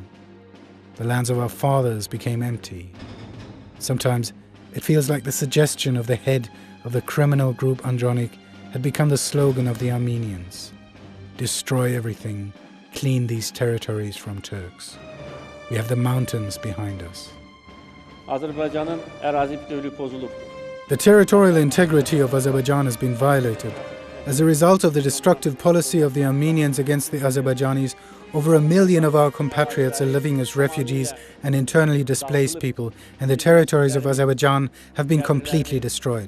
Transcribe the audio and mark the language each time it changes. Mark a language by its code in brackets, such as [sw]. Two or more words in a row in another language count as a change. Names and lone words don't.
[en] The lands of our fathers became empty. Sometimes it feels like the suggestion of the head of the criminal group Andronik had become the slogan of the Armenians. Destroy everything, clean these territories from Turks. We have the mountains behind us. [az] Azərbaycanın ərazi bütövlüyü pozulub. [en] The territorial integrity of Azerbaijan has been violated. As a result of the destructive policy of the Armenians against the Azerbaijanis, over 1 million of our compatriots are living as refugees and internally displaced people, and the territories of Azerbaijan have been completely destroyed.